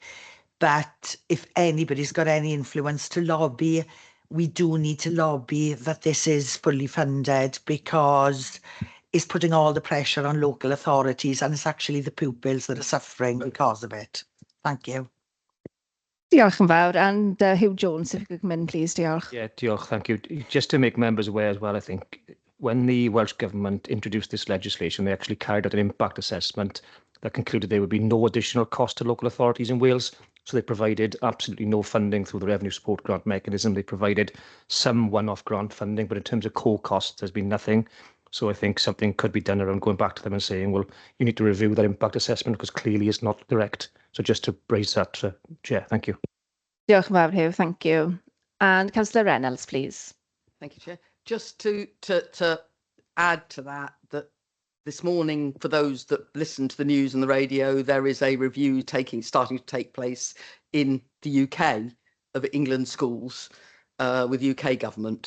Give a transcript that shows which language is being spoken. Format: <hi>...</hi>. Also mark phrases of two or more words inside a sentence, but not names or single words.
<en>But if anybody's got any influence to lobby, we do need to lobby that this is fully funded, because it's putting all the pressure on local authorities, and it's actually the pupils that are suffering because of it. Thank you.</en> <cy>Diolch yn fawr.</cy> <en>And Hugh Jones, if you could come in, please.</en> <cy>Diolch. Yeah, diolch,</cy> <en>thank you. Just to make members aware as well, I think, when the Welsh Government introduced this legislation, they actually carried out an impact assessment that concluded there would be no additional cost to local authorities in Wales. So they provided absolutely no funding through the revenue support grant mechanism. They provided some one-off grant funding, but in terms of core costs, there's been nothing. So I think something could be done around going back to them and saying, well, you need to review that impact assessment because clearly it's not correct. So just to raise that, Chair, thank you.</en> <cy>Diolch yn fawr, Hugh,</cy> <en>thank you. And Councillor Reynolds, please. Thank you, Chair. Just to add to that, that this morning, for those that listen to the news and the radio, there is a review starting to take place in the UK of England schools with UK government.</en>